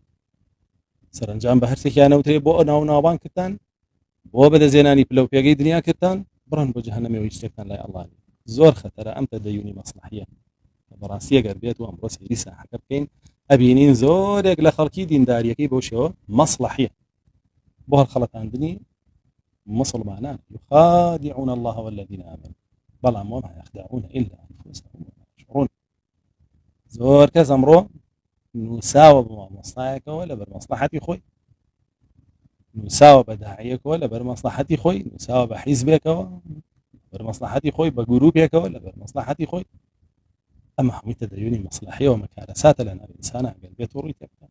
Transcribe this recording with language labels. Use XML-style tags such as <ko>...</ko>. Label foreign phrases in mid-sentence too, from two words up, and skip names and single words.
<ckb>سەرنجام بە هەرسێکیانە وترێ بۆ ناوبان کردن بۆ بەدەزێنانی پلە و پێگەی دنیا کردن بڕن بۆ جەهەنەمەوە هیچ شتێکتان لای ئەڵڵا نییە. زۆر خەتەرە ئەم تەدەیونی مەسلحیە. بەڕاستی ئەگەر بێت و ئەمڕۆ سەیری ساحەکە بکەین ئەبینین زۆرێک لە خەڵکی دینداریەکەی بۆ شێوە مەسلحیە بۆ هەڵخەڵەتاندنی مسلمانان.</ckb> <ar>يخادعون الله والذين آمنوا بەڵام وما يخدعون إلا أنفسهم وما يشعرون.</ar> <ckb>زۆر کەس ئەمڕۆ نووساوە بە مامۆستایەکەوە لەبەر مەسلحەتی خۆی، نووساوە بە داعیەکەوە لەبەر مەسلحەتی خۆی، نووساوە بە حیزبێکەوە لەبەر مەسلحەتی خۆی، بە گروپێکەوە لەبەر مەسلحەتی خۆی. ئەمە هەمووی تەدەیونی مەسلحیە و مەکارەساتە لە ناو ئینسانە ئەگەر بێت و ڕووی تێ بکات.</ckb>